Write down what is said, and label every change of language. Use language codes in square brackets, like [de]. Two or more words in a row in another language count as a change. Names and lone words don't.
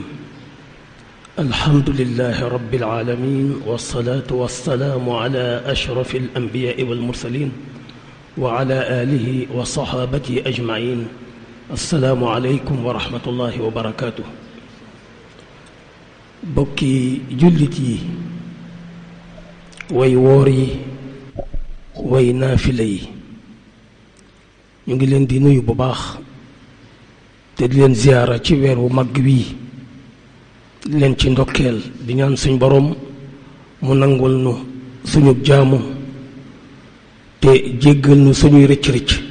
[ar] الحمد لله رب العالمين، والصلاة والسلام على أشرف الأنبياء والمرسلين وعلى آله وصحابته أجمعين. السلام عليكم ورحمة الله وبركاته. بكي جلتي ويوري وينافلي [wo] ñu ngi leen di nuyu bu baax te di leen ziyaara ci weer wu mag wi leen ci ndokkeel di ñaan suñ borom mu nangul nu suñu jaamu te jéggal nu suñuy rëcc-rëcc